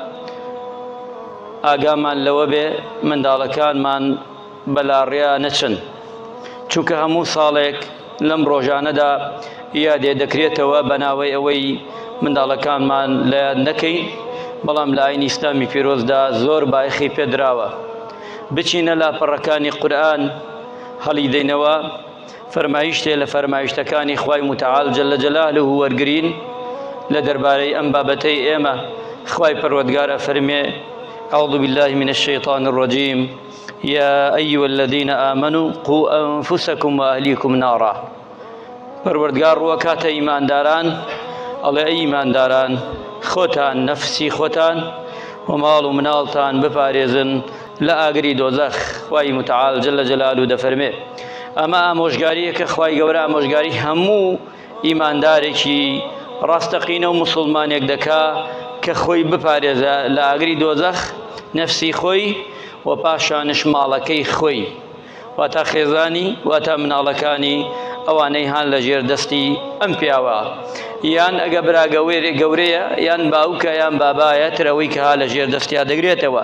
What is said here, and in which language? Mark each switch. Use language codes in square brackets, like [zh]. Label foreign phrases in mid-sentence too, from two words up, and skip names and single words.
[ckb] ئاگامان لەوە بێ منداڵەکانمان بەلاڕیا نەچن، چونکە هەموو ساڵێک لەم ڕۆژانەدا یادێ دەکرێتەوە بەناوەی ئەوەی منداڵەکانمان لە یاد نەکەین، بەڵام لە ئاینی ئیسلامی پیرۆزدا زۆر بایخی پێدراوە بچینە لاپەڕەکانی قورئان هەڵیدەینەوە، فەرمایشتێ لە فەرمایشتەکانی خوای متعال [ar] جل جلاله [ckb] وەرگرین لە دەربارەی ئەم بابەتەی ئێمە. خوای پەروەردگار ئەفەرمێ: [ar] أعوذ بالله من الشيطان الرجيم يا أيها الذين آمنوا قوا أنفسكم وأهليكم نارا. [ckb] پەروەردگار ڕوەکاتە ئیمانداران، ئەڵێ ئەی ئیمانداران، خۆتان نەفسی خۆتان و ماڵ و مناڵتان بپارێزن لە ئاگری دۆزەخ. خوای متعال [ar] جل جلاله [ckb] دەفەرمێ ئەمە ئامۆژگاریەکە خوای گەورە ئامۆژگاری هەموو ئیماندارێکی ڕاستەقینە و مسلمانێک دەکا کە خۆی بپارێزە لە ئاگری دۆزەخ، نەفسی خۆی و پاشانش ماڵەکەی خۆی، واتە خێزانی واتە مناڵەکانی ئەوانەی هان لە ژێر دەستی ئەم پیاوە، یان ئەگە برا گەورەیە یان باوکە یان بابایە ترەوەی کە ها لە ژێر دەستیا دەگرێتەوە.